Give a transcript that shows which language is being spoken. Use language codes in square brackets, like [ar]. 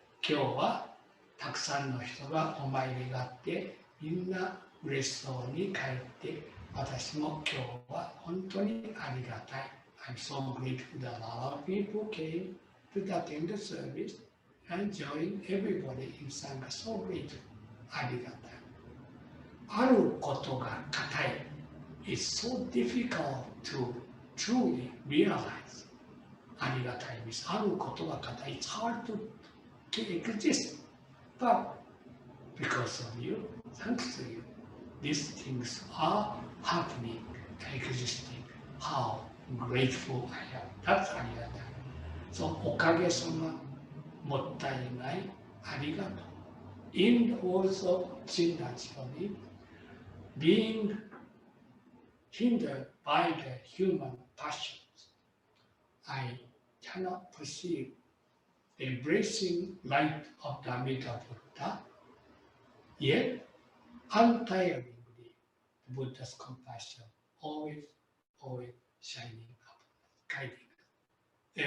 [ja] 今日はたくさんの人がお参りがあって、みんな嬉しそうに帰って、私も今日は本当にありがたい。 [en] I'm so grateful that a lot of people came to attend the service and join everybody in Sangha. So grateful. [ja] ありがたい。あることが固い。 [en] It's so difficult to truly realize. [ja] ありがたいです。あることが固い。 [en] It's hard to exist. But because of you, thanks to you, these things are happening, existing. How grateful I am. That's ありがたい。So, おかげさま、もったいない、ありがとう。 In the words of Chindachi, being hindered by the human passions, I cannot perceive the embracing light of the Amida Buddha, yet untiringly, the Buddha's compassion always shining up, guiding us.